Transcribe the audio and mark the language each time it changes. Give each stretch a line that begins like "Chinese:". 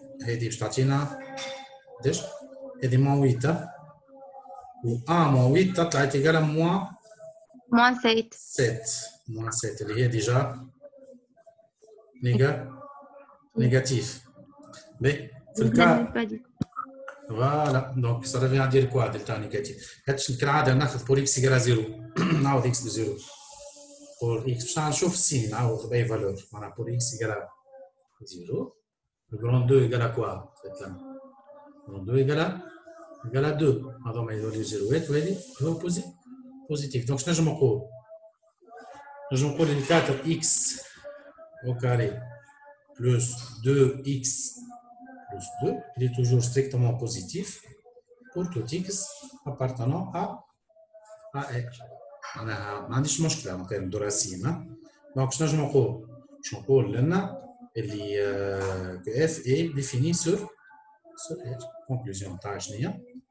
Arabic: هذه باش تعطينا قداش؟ هذه
French: moins 8. و 1 moins 8
Arabic: تطلع
French: égal à moins 7. 7. Moins 7 اللي هي déjà négatif. Mais
Arabic: في الكا
French: voilà, donc ça revient à dire quoi delta négatif.
Arabic: كالعادة ناخذ
French: pour x égale à 0
Arabic: نعوض x ب 0 pour x باش نشوف السين نعوض بأي valeur.
French: معناها pour x égale à 0 le grand 2 égale à quoi cette là le grand 2 égale à 2
Arabic: هذوما يوليو زيروات وهذه هو
French: positif. donc
Arabic: شنو نجم نقول
French: 4x au carré plus 2x plus 2, il est toujours strictement positif pour tout x appartenant à R.
Arabic: أنا ما عنديش مشكلة ممكن ندور راسين. donc شنو نجم نقول؟ باش نقول لنا اللي
French: f est défini sur R.
Arabic: conclusion تاع شنو هي؟